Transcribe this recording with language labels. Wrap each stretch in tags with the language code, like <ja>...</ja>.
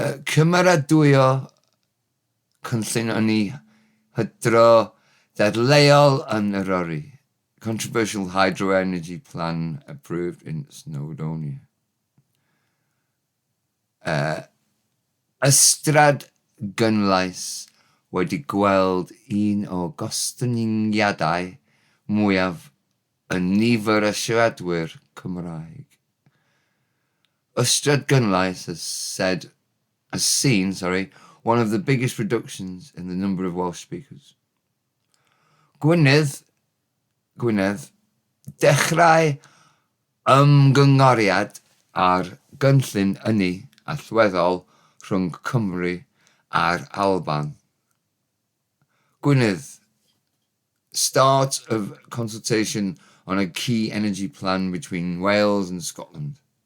<cy>Cymeradwyo cynllun ynni hydro dadleuol yn Eryri.</cy> <en>Controversial hydro energy plan approved in Snowdonia.</en> <cy>Ystrad gynlais wedi gweld un o gostyngiadau mwyaf yn nifer y siaradwyr Cymraeg.</cy> <en>Ystrad gynlais has seen one of the biggest reductions in the number of Welsh speakers.</en> <cy>Gwynedd, dechrau ymgynghoriad ar gynllun ynni allweddol rhwng Cymru a'r Alban.</cy> <en>Gwynedd, start of consultation on a key energy plan between Wales and Scotland.</en>